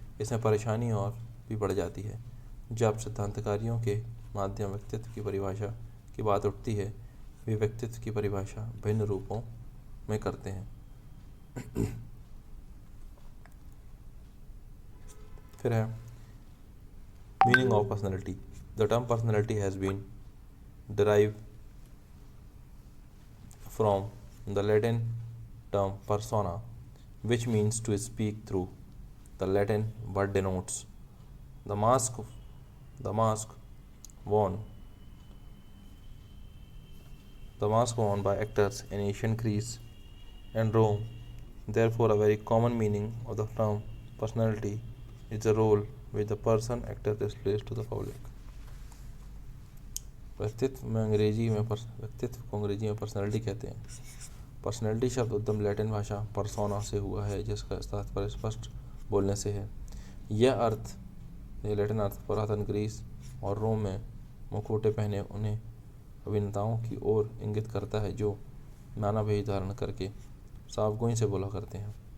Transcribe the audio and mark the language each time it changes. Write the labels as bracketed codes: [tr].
[hi] इसमें परेशानी और भी बढ़ जाती है जब सिद्धांतकारियों के माध्यम व्यक्तित्व की परिभाषा की बात उठती है। वे व्यक्तित्व की परिभाषा भिन्न रूपों में करते हैं। फिर है [en] Meaning of personality. The term personality has been derived from the Latin term persona, which means to speak through. The Latin word denotes the mask worn by actors in ancient Greece and Rome. Therefore, a very common meaning of the term personality is the role which the actor displays to the public. [hi] व्यक्तित्व को अंग्रेजी में personality कहते हैं। Personality शब्द उद्गम Latin भाषा persona से हुआ है, जिसका तात्पर्य स्पष्ट बोलने से है। यह लैटिन अर्थ पुरातन ग्रीस और रोम में मुखौटे पहने उन्हें अभिनेताओं की ओर इंगित करता है जो नाना भेष धारण करके सावगोई से बोला करते हैं।